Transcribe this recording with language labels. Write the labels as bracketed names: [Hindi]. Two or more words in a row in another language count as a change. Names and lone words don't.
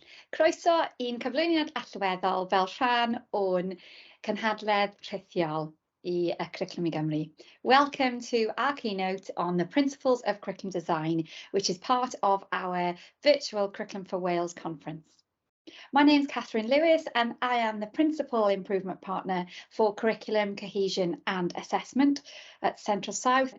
[Welsh] Croeso i'n cyflwyniad allweddol fel rhan o'n cynhadledd rhithiol i Curriculum i Gymru. [English] Welcome to our keynote on the principles of curriculum design, which is part of our virtual Curriculum for Wales conference. My name's Kath Lewis and I am the Principal Improvement Partner for Curriculum, Cohesion and Assessment at Central South.